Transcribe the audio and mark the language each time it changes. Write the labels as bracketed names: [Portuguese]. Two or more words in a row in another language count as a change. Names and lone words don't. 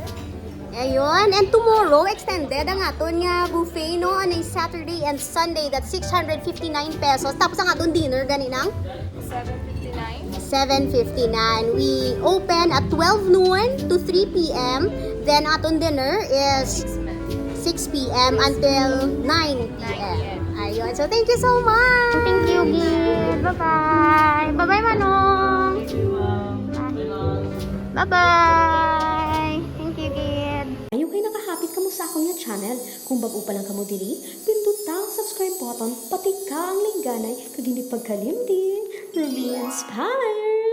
[Hiligaynon] Ayun. [English] And tomorrow, [Hiligaynon] extended ang aton nga buffet, no? [English] On a Saturday and Sunday, that's 659 pesos. [Hiligaynon] Tapos ang aton dinner, ganinang? 7:59. [English] We open at 12 noon to 3 p.m. Then aton dinner is 6 p.m. until 9 p.m. Ayun. So, thank you so much. Thank you, Gid. Bye-bye. Bye-bye, Manong. Bye-bye! Thank you, Gid! [Hiligaynon] Ayaw kayo nakahapit ka mo sa akong nga channel. Kung bago pa lang ka mo diri, pindot ang subscribe button, pati ka ang lingganay, kag hindi pagkalimtin. [English] Ruby Inspired!